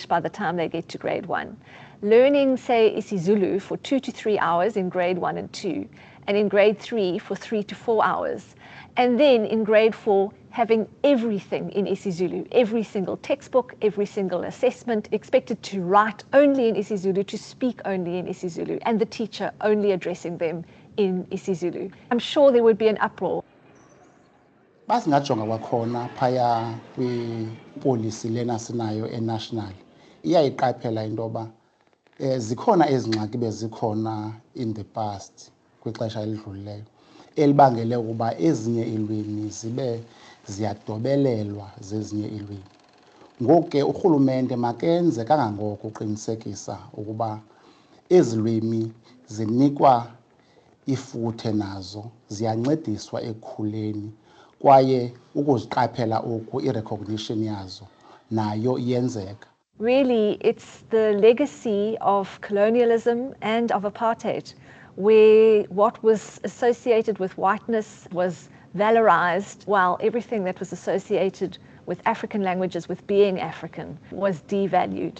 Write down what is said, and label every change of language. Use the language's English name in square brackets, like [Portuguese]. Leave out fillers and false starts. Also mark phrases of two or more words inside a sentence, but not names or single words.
[English] by the time they get to grade 1, learning, say, isiZulu for 2 to 3 hours in grade 1 and 2, and in grade 3 for 3 to 4 hours, and then in grade 4 having everything in isiZulu, every single textbook, every single assessment, expected to write only in isiZulu, to speak only in isiZulu, and the teacher only addressing them in isiZulu? I'm sure there would be an uproar. [Xhosa] Basingajonga kwakhona phaya kwi-policy lena sinayo e-national iyayiqaphela into yoba zikhona ezingxaki bezikhona [English] in the past [Xhosa] kwixesha elidlulileyo elibangele ukuba ezinye iilwimi zibe ziyadobelelwa zezinye iilwimi. Ngoku ke urhulumente makenze kangangoko uqinisekisa ukuba ezi lwimi zinikwa ifuthe nazo, ziyancediswa ekukhuleni, kwaye ukuziqaphela oku i-recognition yazo nayo iyenzeka. [English] Really, it's the legacy of colonialism and of apartheid, where what was associated with whiteness was valorized, while everything that was associated with African languages, with being African, was devalued.